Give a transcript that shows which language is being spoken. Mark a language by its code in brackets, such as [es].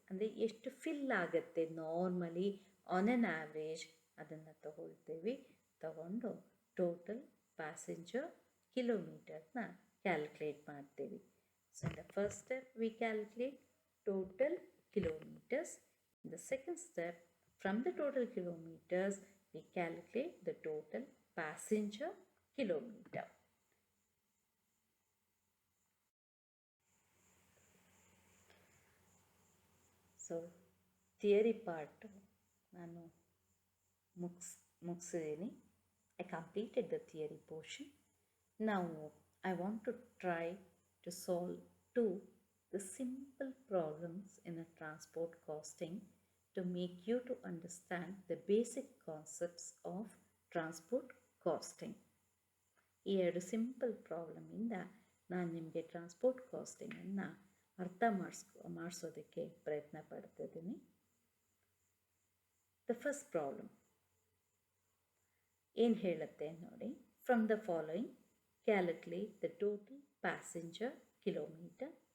[kn] ಅಂದರೆ ಎಷ್ಟು ಫಿಲ್ ಆಗುತ್ತೆ ನಾರ್ಮಲಿ [en] on on average [kn] ಅದನ್ನು ತಗೊಳ್ತೀವಿ. ತಗೊಂಡು ಟೋಟಲ್ ಪ್ಯಾಸೆಂಜರ್ ಕಿಲೋಮೀಟರ್ನ ಕ್ಯಾಲ್ಕುಲೇಟ್ ಮಾಡ್ತೀವಿ. [en] So in the first step we calculate total kilometers. In the second step, from the total kilometers we calculate the total passenger kilometer. So theory part [kn] ನಾನು ಮುಗಿಸಿದ್ದೀನಿ. [en] I completed the theory portion. Now I want to try to solve the simple problems in a transport costing to make you to understand the basic concepts of transport costing. [kn] ಈ 2 simple ಪ್ರಾಬ್ಲಮಿಂದ ನಾನು ನಿಮಗೆ transport ಕಾಸ್ಟಿಂಗನ್ನು ಅರ್ಥ ಮಾಡಿಸೋದಕ್ಕೆ ಪ್ರಯತ್ನ ಪಡ್ತಿದ್ದೀನಿ. The first problem ಏನು ಹೇಳುತ್ತೆ ನೋಡಿ. [en] From the following calculate the total passenger kilometer.